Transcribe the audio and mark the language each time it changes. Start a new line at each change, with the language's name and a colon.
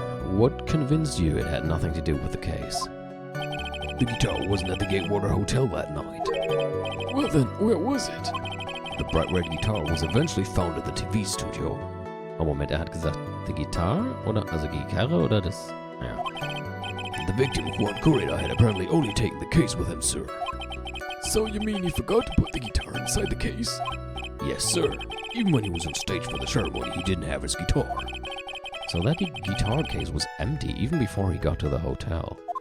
English: What convinced you it had nothing to do with the case? The guitar wasn't at the Gatewater Hotel that night. Well then, where was it? The bright red guitar was eventually found at the TV studio.
German: Oh, Moment, hat gesagt, die Gitarre? Oder, also Gitarre oder das? Ja.
English: The victim, Juan Corrida, had apparently only taken the case with him, sir. So you mean he forgot to put the guitar inside the case? Yes, sir. Even when he was on stage for the ceremony, he didn't have his guitar. So that guitar case was empty even before he got to the hotel.